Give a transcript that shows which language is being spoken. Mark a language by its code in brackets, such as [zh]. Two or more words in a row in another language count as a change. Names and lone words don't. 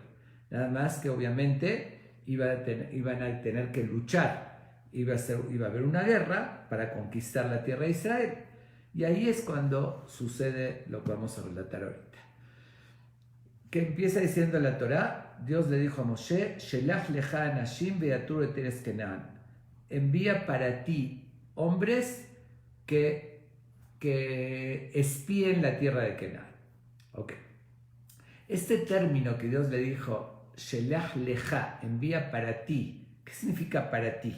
[es] Nada más que obviamente iban a tener que luchar, iba a haber una guerra para conquistar la tierra de Israel. Y ahí es cuando sucede lo que vamos a relatar ahorita. que empieza diciendo la Torá, Dios le dijo a Moshe, [he] שלח לך אנשים ויתורו את ארץ כנען. [es] Envía para ti hombres que espíen la tierra de Kenan. Ok. Este término que Dios le dijo, [he] שלח לך, [es] envía para ti. ¿Qué significa para ti?